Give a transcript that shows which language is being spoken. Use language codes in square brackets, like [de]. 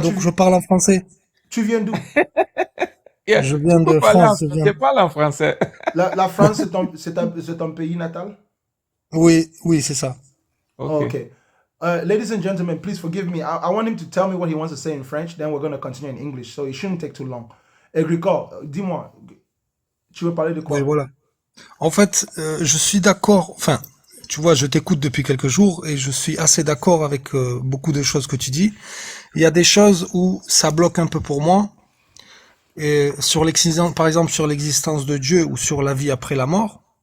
[fr] Donc je parle en français. Tu viens d'où? [en] Yeah. [fr] Je viens Tu peux de parler France. Je parle en français. La France, c'est ton pays natal? Oui, oui, c'est ça. Oh, [en] Okay. okay. Ladies and gentlemen, please forgive me. I want him to tell me what he wants to say in French, then we're going to continue in English, so it shouldn't take too long. [fr] Agricole, dis-moi, tu veux parler de Oui, quoi? voilà. En fait, je suis d'accord. Enfin, tu vois, je t'écoute depuis quelques jours et je suis assez d'accord avec beaucoup de choses que tu dis. Il y a des choses où ça bloque un peu pour moi. Et sur l'existence, par exemple, sur l'existence de Dieu ou sur la vie après la mort.